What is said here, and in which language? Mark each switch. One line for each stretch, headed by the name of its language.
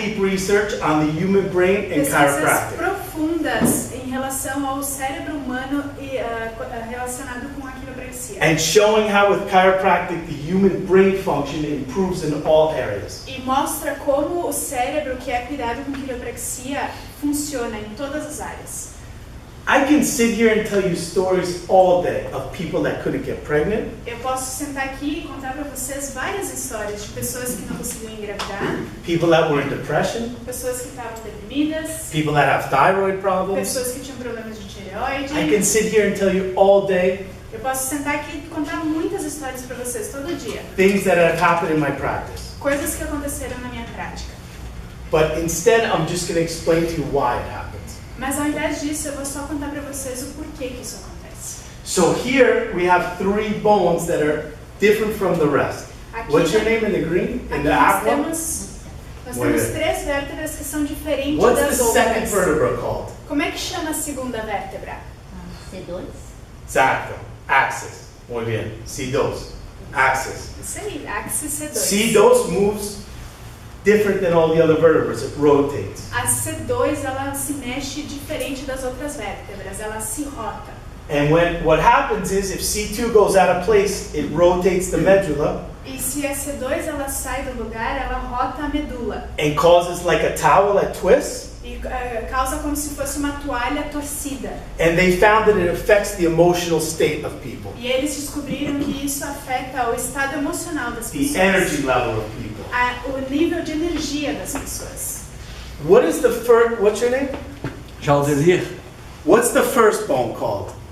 English: deep research on the human brain and
Portuguese: pesquisas
English: chiropractic.
Portuguese: profundas em relação ao cérebro humano e relacionado com a quiropraxia.
English: And showing how with chiropractic the human brain function improves in all areas.
Portuguese: E mostra como o cérebro que é cuidado com quiropraxia funciona em todas as áreas.
English: I can sit here and tell you stories all day of people that couldn't get pregnant,
Portuguese: Eu posso sentar aqui e contar para vocês várias histórias de pessoas que não conseguiam engravidar,
English: people that were in depression,
Portuguese: pessoas que estavam deprimidas,
English: people that have thyroid problems.
Portuguese: pessoas que tinham problemas de tireoide.
English: I can sit here and tell you all day
Portuguese: Eu posso sentar aqui e contar muitas histórias para vocês todo dia.
English: things that have happened in my practice.
Portuguese: Coisas que aconteceram na minha prática.
English: But instead, I'm just going to explain to you why it happens.
Portuguese: Mas ao invés disso, eu vou só contar para vocês o porquê que isso acontece.
English: So here we have 3 bones that are different from the rest.
Portuguese: Aqui,
English: What's your name in the green? In
Portuguese: aqui
English: the
Portuguese: nós
English: aqua?
Portuguese: temos 3 vértebras que são diferentes
English: What's the
Portuguese: das
English: second
Portuguese: outras.
English: vertebra called?
Portuguese: Como é que chama a segunda vértebra? C2.
Spanish: Exacto. Axis. Muy bien. C2. Axis.
Portuguese: Isso aí, axis C2.
English: C2 moves different than all the other vertebrae. It rotates.
Portuguese: A C2 ela se mexe diferente das outras vértebras, ela se rota.
English: And what happens is if C2 goes out of place, it rotates the medulla
Portuguese: E se a C2 ela sai do lugar, ela rota a medula.
English: and causes like a towel that twists.
Portuguese: E causa como se fosse uma toalha torcida.
English: And they found that it affects the emotional state of people,
Portuguese: E eles descobriram que isso afeta o estado emocional das
English: the
Portuguese: pessoas.
English: energy level of people.
Portuguese: O nível de energia das pessoas.
English: What is the first, what's your name?
Portuguese: Jaldelir.
English: What's the first bone called?